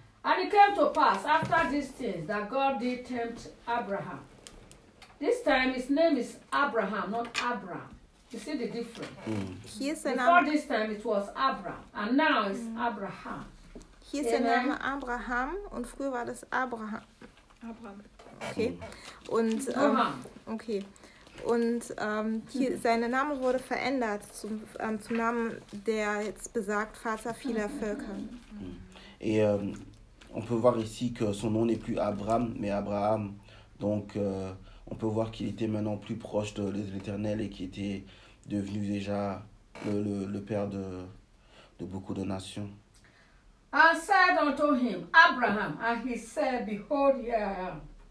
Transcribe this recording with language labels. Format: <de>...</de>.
<en>And it came to pass after these things that God did tempt Abraham. This time his name is Abraham, not Abram. You see the difference? Mm. Before this time it was Abram, and now it's Abraham.</en> <de>Hier ist der Name Abraham, und früher war das Abraham. Abraham. Okay. Und okay. Und hier, seine Name wurde verändert zum Namen, der jetzt besagt Vater vieler Völker.</de> <fr>Et on peut voir ici que son nom n'est plus Abraham, mais Abraham. Donc on peut voir qu'il était maintenant plus proche de l'Éternel et qu'il était devenu déjà le père de beaucoup de nations.</fr> <en>and said unto him, Abraham, and he said, Behold, here I am.</en>